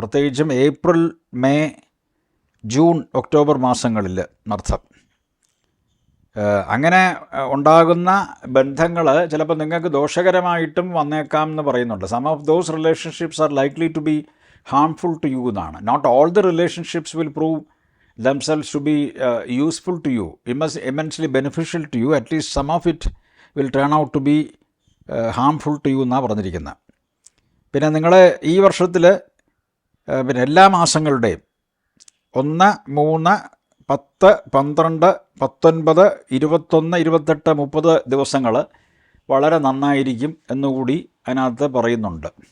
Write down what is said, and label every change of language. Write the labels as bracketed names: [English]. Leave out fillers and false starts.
[Malayalam] പ്രത്യേകിച്ചും April, May, June, October മാസങ്ങളിൽ എന്നർത്ഥം. അങ്ങനെ ഉണ്ടാകുന്ന ബന്ധങ്ങൾ ചിലപ്പോൾ നിങ്ങൾക്ക് ദോഷകരമായിട്ടും വന്നേക്കാം എന്ന് പറയുന്നുണ്ട്. [English] some of those relationships are likely to be harmful to you [Malayalam] എന്നാണ്. [English] Not all the relationships will prove themselves to be useful to you, immensely beneficial to you. At least some of it will turn out to be harmful to you [Malayalam] എന്നാണ് പറഞ്ഞിരിക്കുന്നത്. പിന്നെ നിങ്ങൾ ഈ വർഷത്തിൽ എല്ലാ മാസങ്ങളുടെയും 1, 3, 10, 12, 19, 21, 28, 30 ദിവസങ്ങൾ വളരെ നന്നായിരിക്കും എന്നുകൂടി അതിനകത്ത് പറയുന്നുണ്ട്.